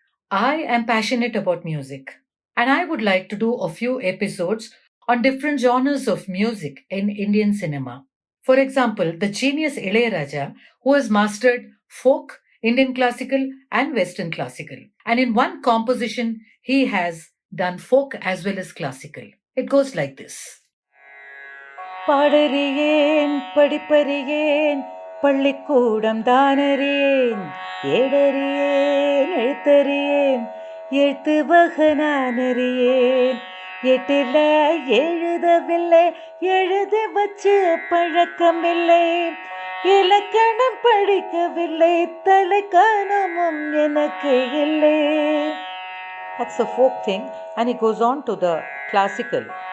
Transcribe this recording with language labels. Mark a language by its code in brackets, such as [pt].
[en] I am passionate about music, and I would like to do a few episodes on different genres of music in Indian cinema. For example, the genius Ilayaraja, who has mastered folk, Indian classical, and Western classical. And in one composition, he has done folk as well as classical. It goes like this. [ta] பாடறியேன் படிப்பறியேன் பள்ளிக்கூடம் தானறியேன் ஏடறியேன் எழுத்தறியேன் எழுத்து வகனானறியேன் எட்டில எழுதவில்லை எழுதி வச்சு பழக்கமில்லை இலக்கணம் படிக்கவில்லை தலைக்கணமும் எனக்கு இல்லை. [en] That's a folk thing, and it goes on to the classical.